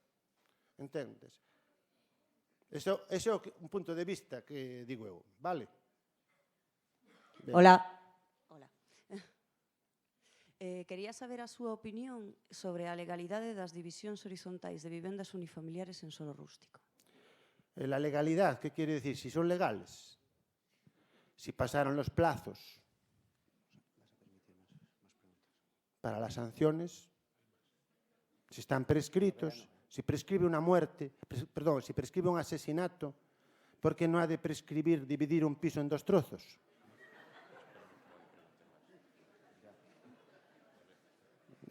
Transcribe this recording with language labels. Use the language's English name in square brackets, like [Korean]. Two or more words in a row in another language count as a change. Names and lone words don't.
[Galician] Entendes? Ese é un punto de vista que digo eu, vale? [Spanish] Hola. [Galician] Quería saber a súa opinión sobre a legalidade das divisións horizontais de vivendas unifamiliares en solo rústico. [Spanish] La legalidad, ¿qué quiere decir? Si son legales, si pasaron los plazos para las sanciones, si están prescritos, si prescribe una muerte, perdón, si prescribe un asesinato, ¿por qué no ha de prescribir dividir un piso en 2 trozos?